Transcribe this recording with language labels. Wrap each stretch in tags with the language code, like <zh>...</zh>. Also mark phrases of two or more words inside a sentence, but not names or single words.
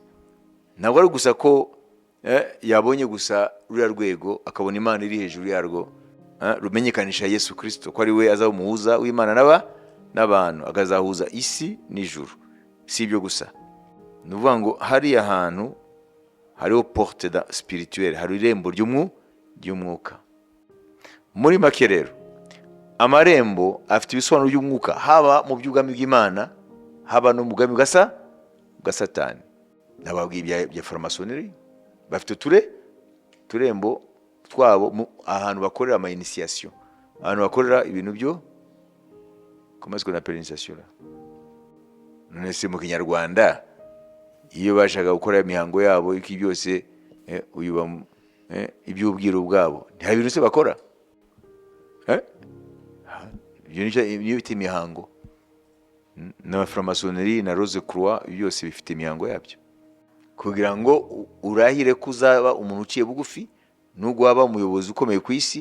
<rw>Ntabwo ari gusa ko yabonye gusa ruriya rwego akabona Imana iri hejuru yarwo, rumenyekanisha Yesu Kristo ko ari we azaba umuhuza w'Imana n'abantu, akazahuza isi n'ijuru. Si ibyo gusa, ni ukuvuga ngo hariya hantu hariho</rw> <fr>porte spirituelle,</fr> <rw>hari irembo ry'umwuka. Muri make rero, amarembo afite ibisobanuro by'umwuka, haba mu by'ubwami bw'Imana, haba no mu bwami bwa Satani. Nababwiye bya franc-maçonnerie, bafite turembo twabo ahantu bakorera ama initiation, ahantu bakorera ibintu byo</rw> <fr>comment est-ce qu'on appelle initiation là?</fr> <rw>None se mu Kinyarwanda iyo bashaka gukora imihango yabo iki byose uyuba iby'ubwiru bwabo, nta bintu se bakora ibyo bita imihango. Na franc-maçonnerie na Rose Croix byose bifite imihango yabyo, kugira ngo urahire kuzaba umuntu uciye bugufi, nubwo waba umuyobozi ukomeye ku isi.</rw>